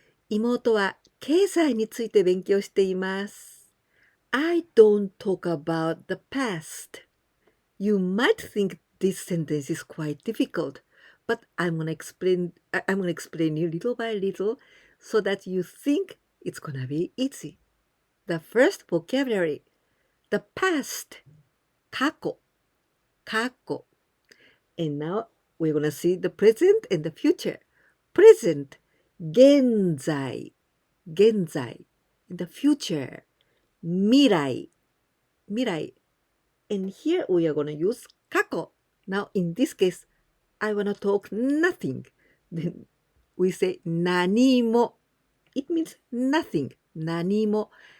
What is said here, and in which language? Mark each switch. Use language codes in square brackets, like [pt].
[ja] 妹は経済について勉強しています。 [en] I don't talk about the past. You might think this sentence is quite difficult, but I'm going to explain you little by little. so that you think it's gonna be easy. The first vocabulary, the past, 過去, 過去. And now we're gonna see the present and the future. Present, 現在, 現在. In the future, 未来, 未来. And here we are gonna use 過去.Now in this case, I wanna talk nothing. Then we say 何も. It means nothing. 何も.